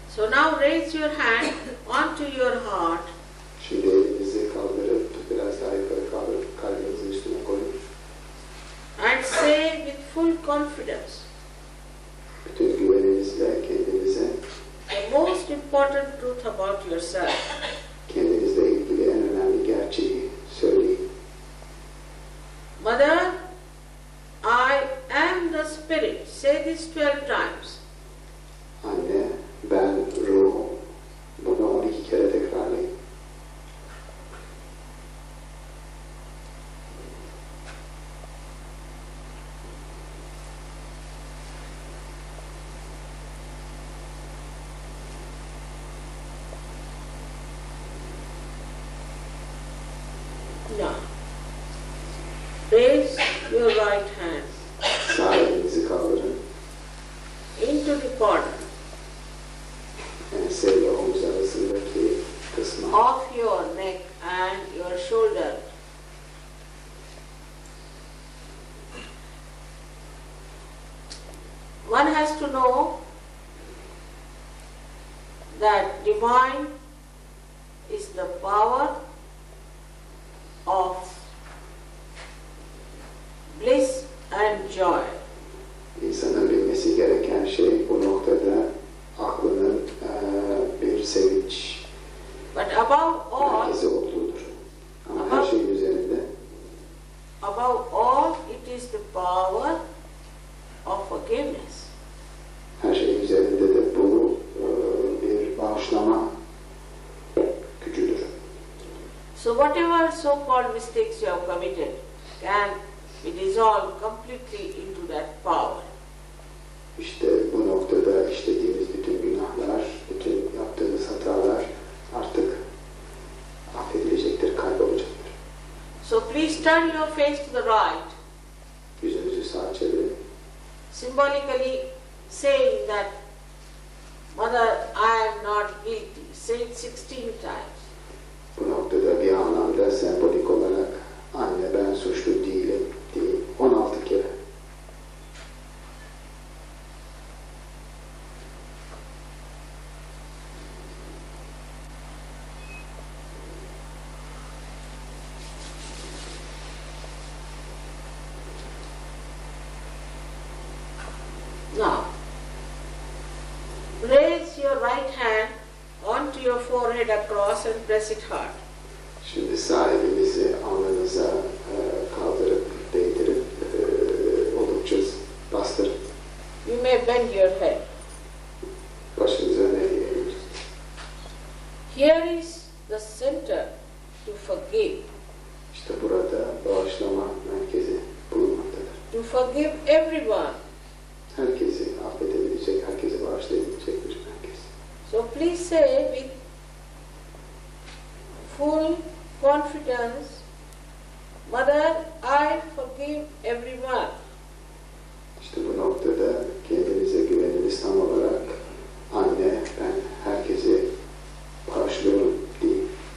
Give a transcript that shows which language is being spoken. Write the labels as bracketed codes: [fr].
[en] Now raise your hand onto your heart. [tr] Şimdi elinizi kaldırıp biraz daha yukarı kaldırıp kalbinizin üstüne koyun. [en] And say with full confidence, [tr] Bütün güveninizle kendinize, [en] the most important truth about yourself. [tr] kendinizle ilgili en önemli gerçeği söyleyin. [en] Mother, I am the Spirit. Say this 12 times. [tr] Anne, ben ruhum. Bunu 12 kere tekrarlayın. [en] Now, raise your right hand [tr] Sağ elinizi kaldırın. [en] into the corner [tr] Enseyle omuz arasındaki kısma. [en] of your neck and your shoulder. One has to know that divine is the power of bliss and joy. [tr] İnsanın bilmesi gereken şey bu noktada aklının bir sevinç [en] But above all, [tr] merkezi olduğudur. Ama her şeyin üzerinde [en] above all, it is the power of forgiveness. [tr] her şeyin üzerinde de bu bir bağışlama gücüdür. [en] So whatever so-called mistakes you have committed can be dissolved completely into that power. [tr] İşte bu noktada işlediğimiz bütün günahlar, bütün yaptığımız hatalar artık affedilecektir, kaybolacaktır. [en] So please turn your face to the right, [tr] Yüzünüzü sağa çevirin. [en] symbolically saying that, Mother, I am not guilty. Say it 16 times. [tr] Bu noktada bir anlamda sembolik olarak anne ben suçlu değilim diye 16 kere. [en] Now, raise your right hand onto your forehead across and press it hard. [tr] Şimdi sağ elinizi alnınıza kaldırıp değdirip oldukça bastırın. [en] You may bend your head. [tr] Başınızı öne eğin. [en] Here is the center to forgive. [tr] İşte burada bağışlama merkezi bulunmaktadır. [en] To forgive everyone. [tr] Herkesi affedebilecek, herkesi bağışlayabilecek bir merkez. [en] So please say with full confidence, Mother, I forgive everyone. [tr] İşte bu noktada kendinize güveniniz tam olarak anne ben herkesi bağışlıyorum deyin.